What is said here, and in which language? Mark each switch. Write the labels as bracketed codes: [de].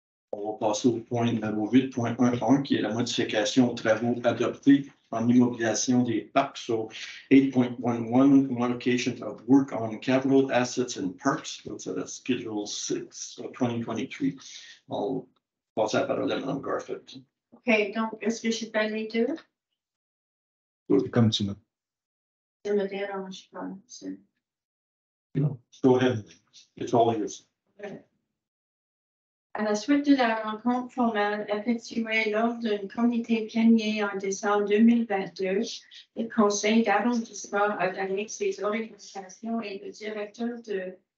[fr] On va passer au point numéro 8.1.1 qui est la modification aux travaux adoptés en immobilisation des parcs. [en] So 8.11, modification of work on capital assets and parks. That's at Schedule 6 of 2023. I'll pass that [fr] parole à [en] Mme Garfield. [fr] OK, donc, est-ce que je peux les deux? Comme tu veux. Ça me dérange pas. [en] No, go ahead. It's all yours. [fr] À la suite de la rencontre formelle effectuée lors d'un comité plénier en décembre 2022, le Conseil d'arrondissement a donné ses orientations et le directeur de